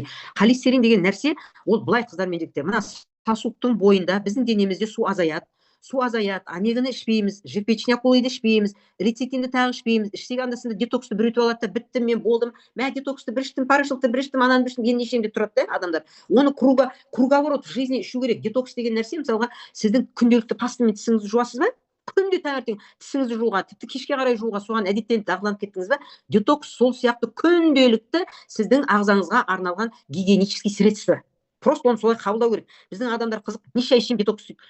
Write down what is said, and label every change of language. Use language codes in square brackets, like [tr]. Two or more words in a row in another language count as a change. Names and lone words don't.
[kk] Холестерин деген нәрсе, ол былай қыздар мен жігіттер, мына сосудтың бойында біздің денемізде су азаяды, омеганы ішпейміз, жирпечняк-олайды ішпейміз, лецитинді тағы ішпейміз, ішсек анда-санда детоксты бір өтіп алады да, біттім, мен болдым, мә детоксты бір іштім, порошокты бір іштім, ананы бір іштім, енді нешем деп тұрады да адамдар. Оны [ru] круговорот в жизни [kk] ішу керек. Детокс деген нәрсе, мысалға, сіздің күнделікті пастамен тісіңізді жуасыз ба? Күнде таңертең тісіңізді жууға, тіпті кешке қарай жууға соған әдеттеніп дағдыланып кеттіңіз ба? Детокс сол сияқты күнделікті сіздің ағзаңызға арналған [ru] гигиенический средство. [kk] Просто оны солай қабылдау керек. Біздің адамдар қызық, неше ай ішем детокс дейді.